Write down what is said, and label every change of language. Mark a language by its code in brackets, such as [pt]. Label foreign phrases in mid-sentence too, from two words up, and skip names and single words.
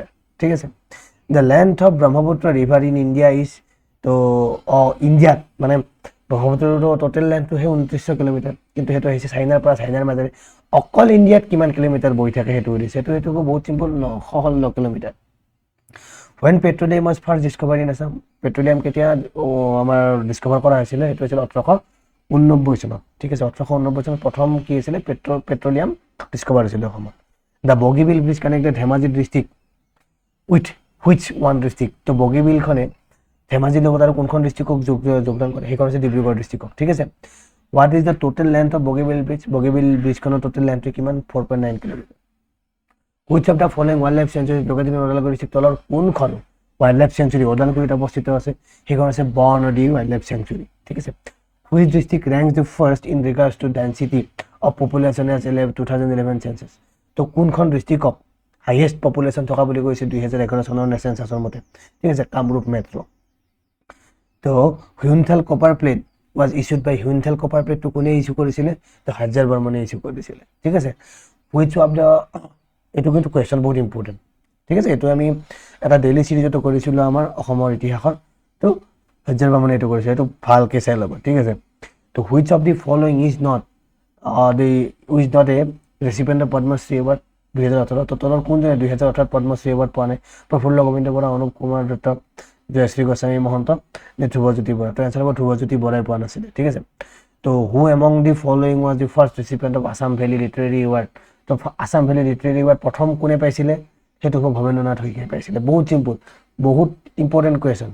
[as] ঠিক আছে, [en] the length of Brahmaputra river in India is? [as] তো ইণ্ডিয়াত মানে ব্ৰহ্মপুত্ৰটো [en] total lengthটোহে [as] 2900 কিলোমিটাৰ, কিন্তু সেইটো আহিছে চাইনাৰ পৰা, চাইনাৰ মাজেৰে। অকল ইণ্ডিয়াত কিমান কিলোমিটাৰ বৈ থাকে সেইটো সুধিছে। সেইটো হ'ব বহুত চিম্পল, 916 কিলোমিটাৰ। [en] When petroleum was first discovered in Assam? [as] পেট্ৰলিয়াম কেতিয়া আমাৰ ডিস্কভাৰ কৰা হৈছিলে? সেইটো হৈছিল 1889 চনত। ঠিক আছে, 1889 চনত প্ৰথম কি হৈছিলে? পেট্ৰলিয়াম ডিস্কভাৰ হৈছিলে অসমত। [en] the Bogibeel bridge connected Dhemaji district with which one district? [as] তো বগীবিলখনে ধেমাজিৰ লগত আৰু কোনখন ডিষ্ট্ৰিক্টক যোগদান কৰে সেইখন হৈছে ডিব্ৰুগড় ডিষ্ট্ৰিক্টক ঠিক আছে [en] what is the total length of Bogibeel bridgeখনৰ total lengthটো [as] কিমান 4.9 কিলোমিটাৰ [en] which of the following wildlife sanctuary [as] যোগেদি ওদালগুৰি ডিষ্ট্ৰিক্ট তলৰ কোনখন [en] wildlife sanctuary [as] ওদালগুৰিত অৱস্থিত আছে সেইখন আছে বৰনদী ৱাইল্ড লাইফ চেঞ্চুৰী ঠিক আছে [en] which district ranks the first in regards to density of population as 2011 census [as] তো কোনখন ডিষ্ট্ৰিক্টক [en] highest population [as] থকা বুলি কৈছে 2011 চনৰ চেঞ্চাছৰ মতে ঠিক আছে কামৰূপ মেট্ৰ' তো [en] Hiunthal copper plate was issued by Hiunthal copper plate to [as] কোনে ইস্যু কৰিছিলে তো হাজাৰ বৰ্মনে ইস্যু কৰিছিলে ঠিক আছে [en] which of the [as] এটো কিন্তু কোৱেশ্চন বহুত ইম্পৰ্টেন্ট ঠিক আছে এটো আমি এটা [en] daily seriesটো [as] কৰিছিলো আমাৰ অসমৰ ইতিহাসৰ তো হাজাৰ বৰ্মনে এটো কৰিছে এটো ভালকে চাই ল'ব ঠিক আছে তো [en] which of the following is not a recipient of Padma Shri Award 2018 [as] তো তলৰ কোনজনে 2018 পদ্ম শ্ৰী এৱাৰ্ড পোৱা নাই প্ৰফুল্ল গোবিন্দ বৰা অনুপ কুমাৰ দত্ত জয়শ্ৰী গোস্বামী মহন্ত নে ধ্ৰুৱজ্যোতি বৰা তো এনসাৰ হ'ব ধ্ৰুৱজ্যোতি বৰাই পোৱা নাছিল ঠিক আছে তো [en] who among the following was the first recipient of Assam Valley Literary Award [as] তো আসাম ভেলী লিটাৰেৰী এৱাৰ্ড প্ৰথম কোনে পাইছিলে সেইটো ভৱেন্দ্ৰনাথ শইকীয়াই পাইছিলে বহুত সিম্পল বহুত [en] important question